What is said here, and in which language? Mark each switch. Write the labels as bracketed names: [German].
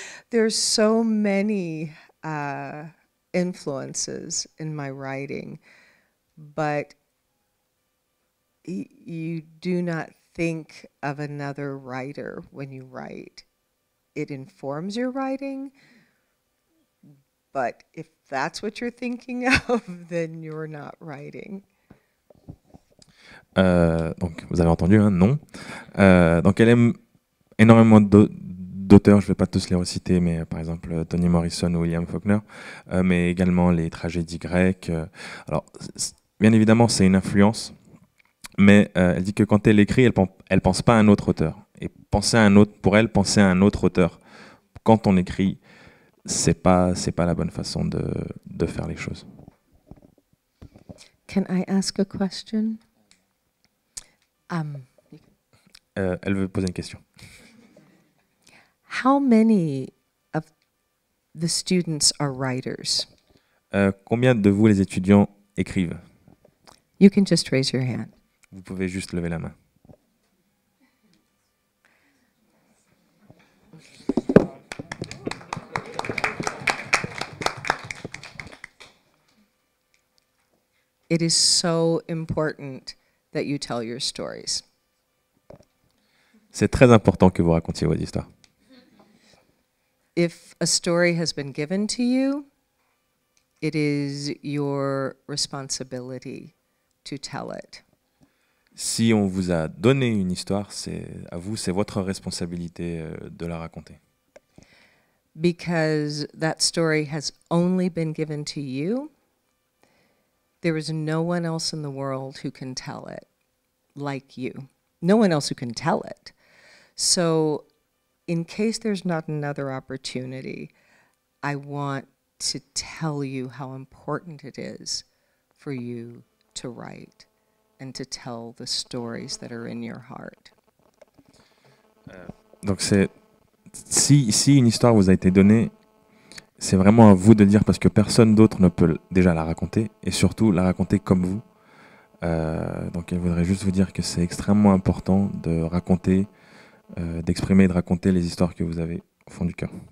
[English] There's so many influences in my writing, but you do not think of another writer when you write. It informs your writing, but if that's what you're thinking of, then you're not writing. [French] Donc, vous avez entendu, hein, non. Donc, elle aime énormément d'auteurs, je ne vais pas tous les reciter, mais par exemple Toni Morrison ou William Faulkner, mais également les tragédies grecques. Alors, bien évidemment, c'est une influence, mais elle dit que quand elle écrit, elle pense pas à un autre auteur. Et pour elle, penser à un autre auteur, quand on écrit, c'est pas la bonne façon de faire les choses. [English] Can I ask a question? [French] Elle veut poser une question. [English] how many of the students are writers? [French] Combien de vous, les étudiants, écrivent? [English] You can just raise your hand. [French] Vous pouvez juste lever la main. [English] It is so important that you tell your stories. [French] C'est très important que vous racontiez vos histoires. [English] If a story has been given to you, it is your responsibility to tell it. [French] Si on vous a donné une histoire, c'est à vous, c'est votre responsabilité de la raconter. [English] Because that story has only been given to you, there is no one else in the world who can tell it like you. No one else who can tell it. So in case there's not another opportunity, I want to tell you how important it is for you to write and to tell the stories that are in your heart. [French] Donc c'est si une histoire vous a été donnée, c'est vraiment à vous de dire parce que personne d'autre ne peut déjà la raconter et surtout la raconter comme vous. Donc elle voudrait juste vous dire que c'est extrêmement important de raconter, d'exprimer et de raconter les histoires que vous avez au fond du cœur.